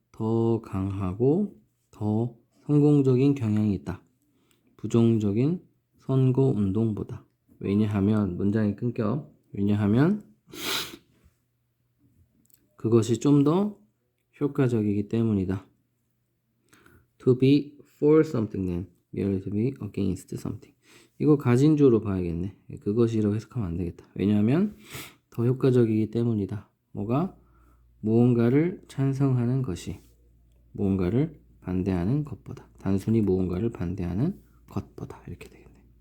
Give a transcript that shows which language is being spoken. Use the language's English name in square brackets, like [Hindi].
[Korean] 더 강하고 더 성공적인 경향이 있다. 부정적인 선거운동보다. 왜냐하면, 문장이 끊겨. 왜냐하면 그것이 좀 더 효과적이기 때문이다. [English] To be for something then merely to be against something. [Korean] 이거 가진주로 봐야겠네. 그것이라고 해석하면 안 되겠다. 왜냐하면 더 효과적이기 때문이다. 뭐가? 무언가를 찬성하는 것이 무언가를 반대하는 것보다. 단순히 무언가를 반대하는 것보다. 이렇게 되겠네.